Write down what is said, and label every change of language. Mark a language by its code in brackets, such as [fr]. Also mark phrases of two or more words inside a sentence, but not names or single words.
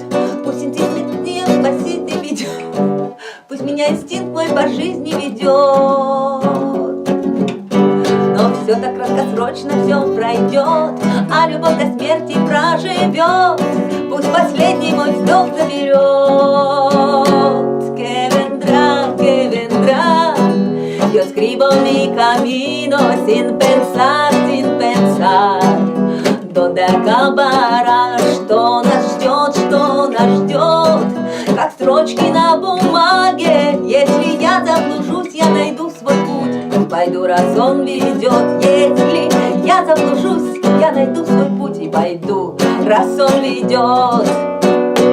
[ru] Пусть инстинкт не спасит и ведет, пусть меня инстинкт мой по жизни ведет. Но все так краткосрочно, все пройдет, а любовь до смерти проживет. Пусть последний мой вздох заберет. [es] Que vendrá, yo escribo mi camino sin pensar, donde acabará, [ru] что нас ждет, как строчки на бумаге. Если я заблужусь, я найду свой путь, пойду, раз он ведет. Если я заблужусь, я найду свой путь и пойду, раз он ведет.